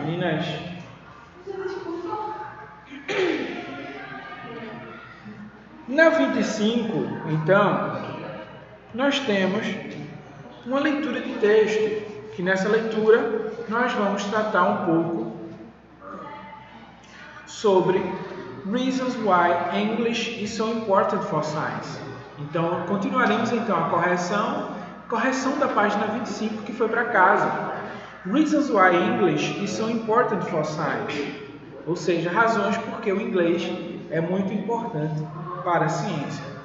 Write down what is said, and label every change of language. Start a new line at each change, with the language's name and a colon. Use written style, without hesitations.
Portuguese: Meninas, na 25, então, nós temos uma leitura de texto, que nessa leitura nós vamos tratar um pouco sobre
English: Reasons Why English is so important for science.
Portuguese: Então, continuaremos então a correção da página 25 que foi para casa.
English: Reasons Why English is so important for science.
Portuguese: Ou seja, razões porque o inglês é muito importante para a ciência.